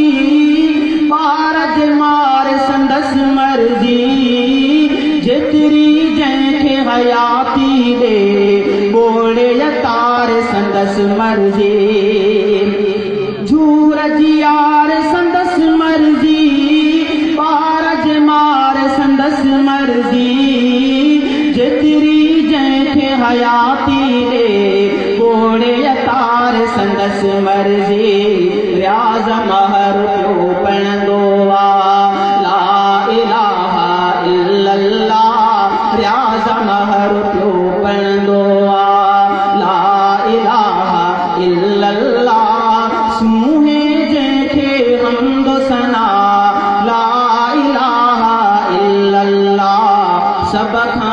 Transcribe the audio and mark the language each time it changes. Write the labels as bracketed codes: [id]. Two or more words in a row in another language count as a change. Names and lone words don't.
[sd] पार जे मार संदस मर्ज़ी। जेतिरी जंहिंखे हयाती ॾे ॿोड़े तार संदस मर्ज़ी। झूर जी यार संदस मर्ज़ी। पार जे मार संदस मर्ज़ी। जेतिरी जंहिंखे हयाती ॾे ॿोड़े तार संदस मर्ज़ी। रियाज़ महर पियो पढ़ंदो [ar] لا إله إلا الله [sd] रियाज़ महर पियो पढ़ंदो [ar] لا إله إلا الله [sd] सूहे जंहिंखे हम्द सना [ar] لا إله إلا الله [sd] सब